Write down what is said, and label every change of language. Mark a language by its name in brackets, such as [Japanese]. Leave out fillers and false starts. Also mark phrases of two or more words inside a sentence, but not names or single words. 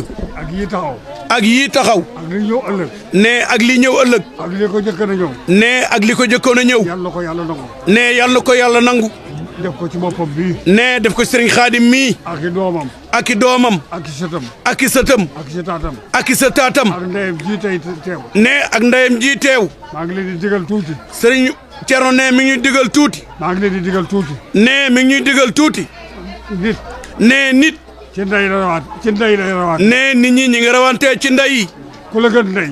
[Wolof] ak yii taxaw ak yii taxaw ak li ñëw ëllëg ne ak li ñëw ëllëg ak li ko jëkkoon a ñëw ne ak li ko jëkkoon a ñëw yàlla ko yàlla nangu ne yàlla ko yàlla nangu def ko ci boppam bii ne def ko sëriñ Xaadim mii ak i doomam ak i doomam ak i sëtam ak i sëtam ak i sëtaatam ak i sëtaatam ak ndeyam ji tey teew ne ak ndeyam ji teew maa ngi leen di digal tuuti sëriñ Cerno ne mi ngi ñuy digal tuuti maa ngi leen di digal tuuti ne mi ngi ñuy digal tuuti nit ne nit ci ndey la rawaat ci ndey la rawaat ne nit ñi ñi ngi rawantee ci ndey yi ku la gën ndey